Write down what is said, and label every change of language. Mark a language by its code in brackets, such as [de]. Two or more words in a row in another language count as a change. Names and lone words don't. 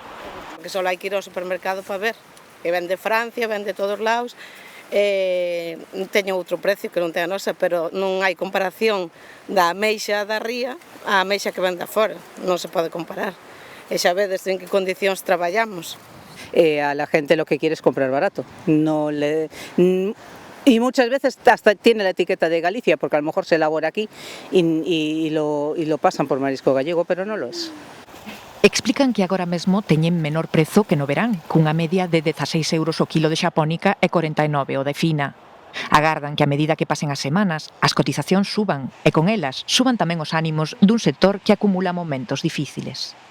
[gl] Que só hai que ir ao supermercado para ver. Que ven de Francia, ven de todos lados. Teño outro precio que non ten a nosa, pero non hai comparación da ameixa da ría á ameixa que ven da fora. Non se pode comparar. E xa vedes en que condicións traballamos. [es] A la gente lo que quiere es comprar barato. Y muchas veces hasta tiene la etiqueta de Galicia, porque a lo mejor se elabora aquí y lo pasan por marisco gallego, pero non lo es. [gl] Explican que agora mesmo teñen menor prezo que no verán, cunha media de 16 euros o kilo de xapónica e 49 o de fina. Agardan que a medida que pasen as semanas, as cotizacións suban e con elas suban tamén os ánimos dun sector que acumula momentos difíciles.